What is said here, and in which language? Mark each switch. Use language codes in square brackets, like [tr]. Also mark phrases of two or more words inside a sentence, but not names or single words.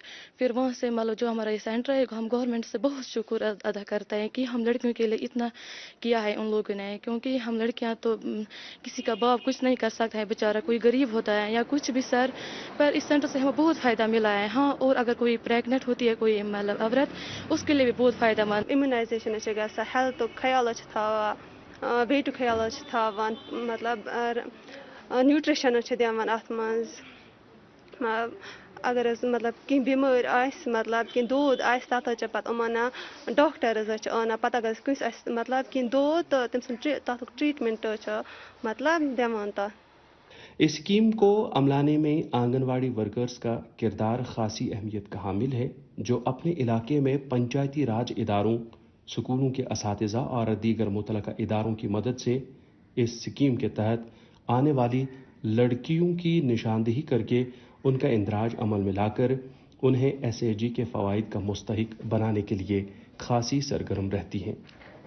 [ur] پھر وہاں سے مطلب جو ہمارا یہ سینٹر ہے، ہم گورنمنٹ سے بہت شکر ادا کرتے ہیں کہ ہم لڑکیوں کے لیے اتنا کیا ہے ان لوگوں نے، کیونکہ ہم لڑکیاں تو کسی کا باپ کچھ نہیں کر سکتا ہے بیچارہ، کوئی غریب ہوتا ہے یا کچھ بھی سر، پر اس سینٹر سے ہمیں بہت فائدہ ملا ہے۔ ہاں، اور اگر کوئی پریگنٹ ہوتی ہے کوئی مطلب عورت، اس کے لیے بھی بہت فائدہ مند۔ [ks] امیونائزیشن گژھان، ہیلتھ خیال تھاوان، بیٹُک خیال تھاوان، مطلب نیوٹریشن دِوان اتھ منٛز، اگر مطلب کینٛہہ بیمٲرۍ آسہِ، مطلب کینٛہہ دود آسہِ، تتھ چھِ پتہٕ یِم انان ڈاکٹرز چھِ انان، پتہٕ اگر کٲنٛسہِ آسہِ مطلب کینٛہہ دود تہٕ تٔمۍ سُنٛد تتھ ٹریٹمنٹ چھِ مطلب دِوان تتھ۔ [ur] اس اسکیم کو عملانے میں آنگن واڑی ورکرز کا کردار خاصی اہمیت کا حامل ہے، جو اپنے علاقے میں پنچایتی راج اداروں، سکولوں کے اساتذہ اور دیگر متعلقہ اداروں کی مدد سے اس اسکیم کے تحت آنے والی لڑکیوں کی نشاندہی کر کے ان کا اندراج عمل میں لا کر انہیں SAG کے فوائد کا مستحق بنانے کے لیے خاصی سرگرم رہتی ہیں۔